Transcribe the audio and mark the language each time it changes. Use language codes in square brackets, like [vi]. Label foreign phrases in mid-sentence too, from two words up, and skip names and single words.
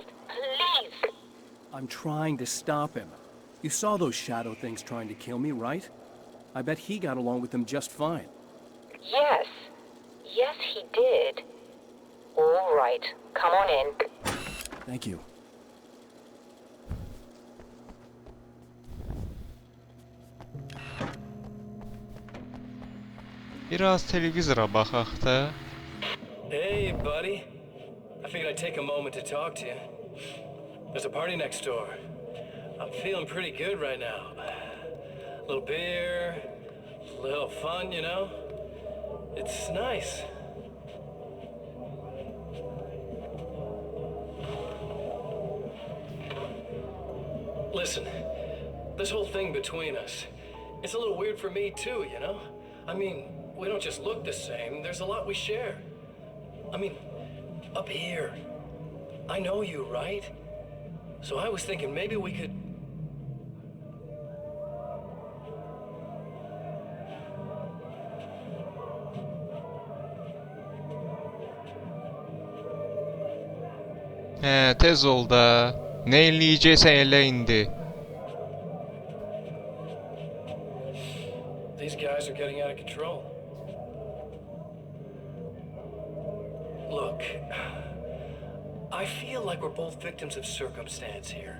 [en] Please. I'm trying to stop him. You saw those shadow things trying to kill me, right? I bet he got along with them just fine. Yes. Yes, he did. All right. Come on in. Thank you. [az] Biraz televizora baxaq da. [en] Hey, buddy. I figured I'd take a moment to talk to you. There's a party next door. I'm feeling pretty good right now. A little beer, a little fun, you know? It's nice. Listen, this whole thing between us, it's a little weird for me too, you know? I mean, we don't just look the same, there's a lot we share. I mean, up here, I know you, right? So I was thinking maybe we could... [az] Tez ol da. Nə eləyəcəksən elə indi. [en] These guys are getting out of control. Look, I feel like we're both victims of circumstance here.